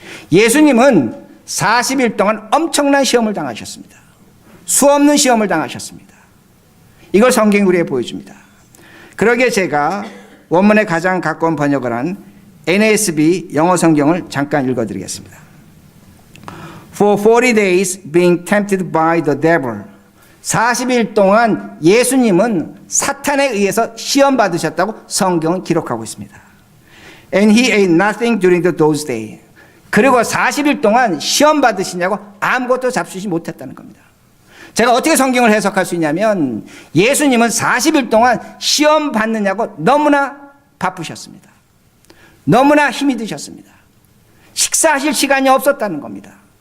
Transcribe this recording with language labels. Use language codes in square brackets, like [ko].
[ko] 예수님은 40일 동안 엄청난 시험을 당하셨습니다. 수없는 시험을 당하셨습니다. 이걸 성경이 우리에게 보여줍니다. 그러기에 제가 원문에 가장 가까운 번역을 한 NASB 영어 성경을 잠깐 읽어드리겠습니다. [en] For 40 days being tempted by the devil. [ko] 40일 동안 예수님은 사탄에 의해서 시험 받으셨다고 성경은 기록하고 있습니다. [en] And he ate nothing during those days. [ko] 그리고 40일 동안 시험 받으시냐고 아무것도 잡수지 못했다는 겁니다. 제가 어떻게 성경을 해석할 수 있냐면 예수님은 40일 동안 시험 받느냐고 너무나 바쁘셨습니다. 너무나 힘이 드셨습니다. 식사하실 시간이 없었다는 겁니다.